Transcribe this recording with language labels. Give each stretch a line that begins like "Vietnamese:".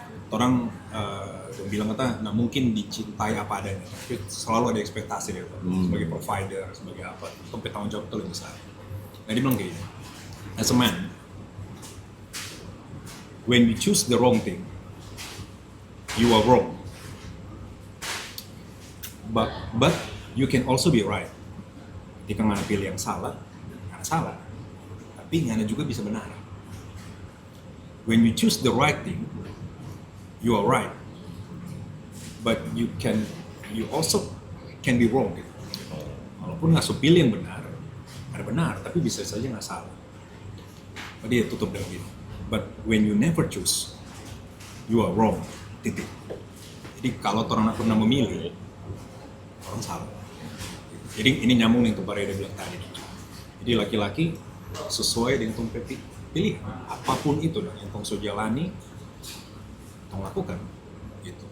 Indonesian: Orang bilang kata, nah mungkin dicintai apa adanya, tapi selalu ada ekspektasi dia sebagai provider, sebagai apa, tapi tanggung jawab itu lebih besar. Nah dia bilang kayak gini,
English: as a man, when you choose the wrong thing, you are wrong. But you can also be right.
Indonesian: Jika nggak pilih yang salah, nggak salah. Tapi nggak juga bisa benar.
English: When you choose the right thing, you are right. But you also can be wrong.
Indonesian: Gitu. Walaupun nggak pilih yang benar, ada benar, tapi bisa saja nggak salah. Jadi dia tutup dengan gini.
English: But when you never choose, you are wrong.
Indonesian: Titik. Jadi kalau orang nggak pernah memilih, orang salah. Jadi ini nyambung yang Pak Reda bilang tadi. Jadi laki-laki sesuai dengan tong pilih apapun itu yang tong so jalani, tong lakukan. Gitu.